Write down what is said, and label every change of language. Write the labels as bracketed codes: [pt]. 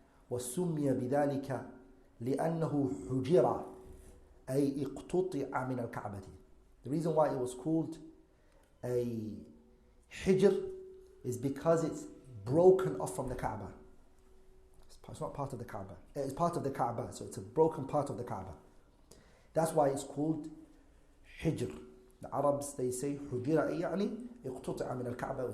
[ar] وَسُمِّيَ بِذَلِكَ لِأَنَّهُ حُجِرَ أي اقتطع من الكعبة. [en] The reason why it was called a Hijr is because it's broken off from the Kaaba. It's not part of the Kaaba. It's part of the Kaaba, so it's a broken part of the Kaaba. That's why it's called Hijr. The Arabs, they say [ar] حجر يعني اقتطع من الكعبة.